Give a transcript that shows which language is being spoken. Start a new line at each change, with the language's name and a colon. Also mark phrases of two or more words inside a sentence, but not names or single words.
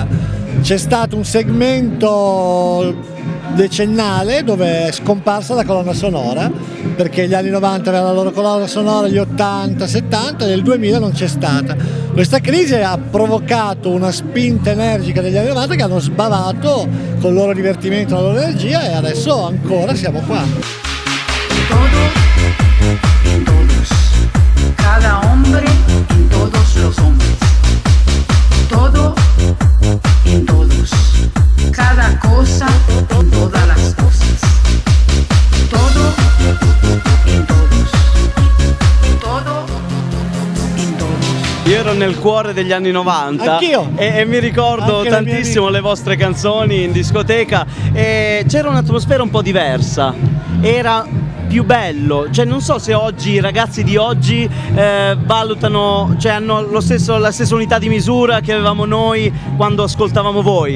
Italian: C'è stato un segmento decennale dove è scomparsa la colonna sonora, perché gli anni 90 avevano la loro colonna sonora, gli 80, 70, e nel 2000 non c'è stata. Questa crisi ha provocato una spinta energica degli anni 90 che hanno sbavato con il loro divertimento, la loro energia, e adesso ancora siamo qua.
Spanish: Todo en todos, cada hombre en todos los hombres. Todo en todos, cada cosa en todas las cosas. Todo en todos, todo en todos.
Italian: Io ero nel cuore degli anni 90. Anch'io. E mi ricordo Anche tantissimo le vostre canzoni in discoteca, e c'era un'atmosfera un po' diversa. Era più bello, cioè non so se oggi i ragazzi di oggi valutano, cioè hanno la stessa unità di misura che avevamo noi quando ascoltavamo voi.